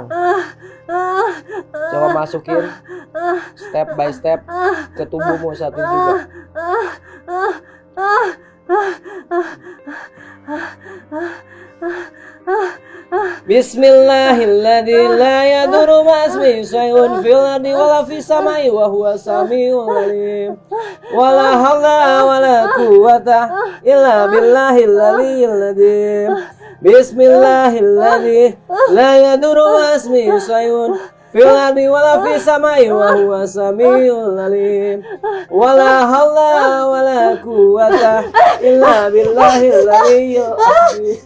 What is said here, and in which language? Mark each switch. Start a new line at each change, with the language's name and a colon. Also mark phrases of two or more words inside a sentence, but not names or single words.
Indonesian: Coba masukin
English: step by step
Indonesian: ke tubuhmu saat ini juga.
Arabic: بسم الله الرحمن الرحيم. لا يضر مع اسمه شيء في الأرض ولا في السماء وهو السميع العليم. ولا حول ولا قوة إلا بالله العلي العظيم. بسم الله الرحمن الرحيم. لا يضر مع اسمه شيء في الأرض ولا في السماء وهو السميع العليم. ولا حول ولا قوة إلا بالله العلي العظيم.